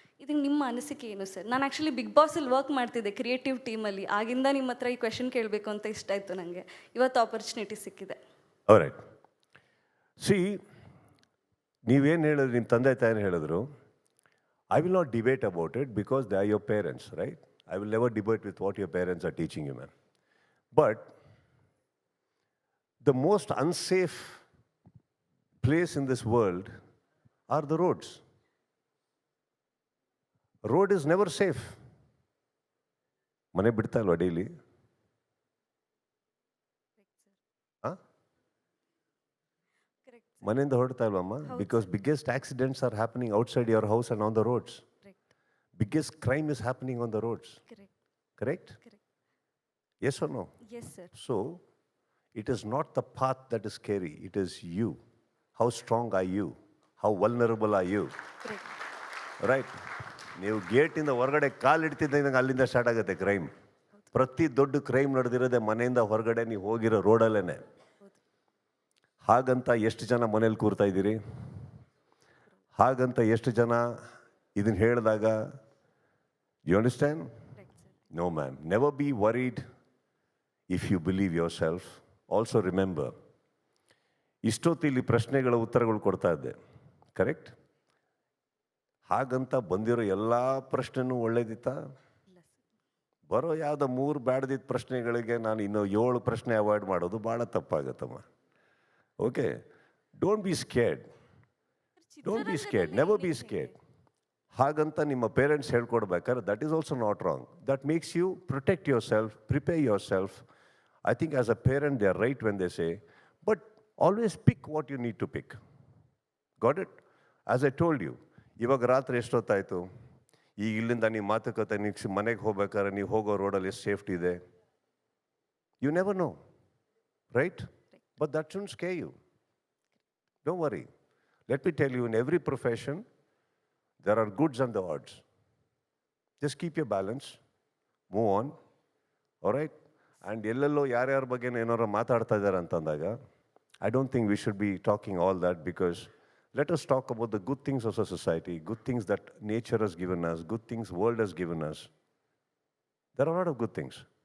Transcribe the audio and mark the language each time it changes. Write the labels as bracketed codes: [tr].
[kn] ಇದಕ್ಕೆ ನಿಮ್ಮ ಅನಿಸಿಕೆ ಏನು ಸರ್? ನಾನು ಆ್ಯಕ್ಚುಲಿ ಬಿಗ್ ಬಾಸಲ್ಲಿ ವರ್ಕ್ ಮಾಡ್ತಿದ್ದೆ ಕ್ರಿಯೇಟಿವ್ ಟೀಮಲ್ಲಿ, ಆಗಿಂದ ನಿಮ್ಮ ಹತ್ರ ಈ ಕ್ವೆಶನ್ ಕೇಳಬೇಕು ಅಂತ ಇಷ್ಟ ಆಯಿತು ನನಗೆ. ಇವತ್ತು ಆಪರ್ಚುನಿಟಿ ಸಿಕ್ಕಿದೆ. [en] Right. See, [kn] ನೀವೇನು ಹೇಳಿದ್ರು, ನಿಮ್ಮ ತಂದೆ ತಾಯಿನ ಹೇಳಿದ್ರು, [en] I will not debate about it because they are your parents, right? I will never debate with what your parents are teaching you, ma'am. But the most unsafe place in this world are the roads. Road is never safe. [kn] ಮನೆ ಬಿಡ್ತಾ ಇಲ್ವಾ daily? ಮನೆಯಿಂದ ಹೊರಡ್ತಾ ಇಲ್ವಮ್ಮ? [en] Because biggest accidents are happening outside your house and on the roads. Biggest crime is happening on the roads. Correct? Yes or no? Yes, sir. So it is not the path that is scary, it is you. How strong are you? How vulnerable are you? Correct. Right? [kn] ನೀವು ಗೇಟಿಂದ ಹೊರಗಡೆ ಕಾಲಿಡ್ತಿದ್ದಂಗೆ ಅಲ್ಲಿಂದ start ಆಗುತ್ತೆ crime. ಪ್ರತಿ ದೊಡ್ಡ crime ನಡೆದಿರೋದೆ ಮನೆಯಿಂದ ಹೊರಗಡೆ ನೀವು ಹೋಗಿರೋ ರೋಡಲ್ಲೇ. ಹಾಗಂತ ಎಷ್ಟು ಜನ ಮನೇಲಿ ಕೂರ್ತಾ ಇದ್ದೀರಿ? ಹಾಗಂತ ಎಷ್ಟು ಜನ ಇದನ್ನು ಹೇಳಿದಾಗ [en] You understand? No, ma'am. Never be worried if you believe yourself. Also remember, [kn] ಇಷ್ಟೊತ್ತಿಲ್ಲಿ ಪ್ರಶ್ನೆಗಳ ಉತ್ತರಗಳು ಕೊಡ್ತಾ ಇದ್ದೆ, ಕರೆಕ್ಟ್? ಹಾಗಂತ ಬಂದಿರೋ ಎಲ್ಲ ಪ್ರಶ್ನೆನೂ ಒಳ್ಳೇದಿತ್ತಾ? ಬರೋ ಯಾವುದೋ 3 ಬ್ಯಾಡ್ದಿದ್ದ ಪ್ರಶ್ನೆಗಳಿಗೆ ನಾನು ಇನ್ನೂ 7 ಪ್ರಶ್ನೆ ಅವಾಯ್ಡ್ ಮಾಡೋದು ಭಾಳ ತಪ್ಪಾಗತ್ತಮ್ಮ. [en] Okay, don't be scared. Don't be scared, never be scared. [kn] ಹಾಗಂತ ನಿಮ್ಮ parents ಹೇಳ್ಕೊಡ್ಬೇಕಾದ್ರೆ [en] That is also not wrong. That makes you protect yourself, prepare yourself. I think as a parent they are right when they say, but always pick what you need to pick. Got it? [kn] As I told you, ಇವಾಗ ರಾತ್ರಿ ಎಷ್ಟೊತ್ತಾಯಿತು? ಈಗ ಇಲ್ಲಿಂದ ನೀವು ಮಾತುಕತೆ, ನೀವು ಮನೆಗೆ ಹೋಗ್ಬೇಕಾದ್ರೆ ನೀವು ಹೋಗೋ ರೋಡಲ್ಲಿ ಎಷ್ಟು ಸೇಫ್ಟಿ ಇದೆ? [en] You never know, right? But that shouldn't scare you. Don't worry. Let me tell you, in every profession there are goods and the odds. Just keep your balance, move on, all right? And [kn] ಎಲ್ಲೆಲ್ಲೋ ಯಾರ್ಯಾರ ಬಗ್ಗೆ ಏನಾರು ಮಾತಾಡ್ತಾ ಇದ್ದಾರೆ ಅಂತಂದಾಗ [en] I don't think we should be talking all that, because let us talk about the good things of our society, good things that nature has given us, good things world has given us. There are a lot of good things.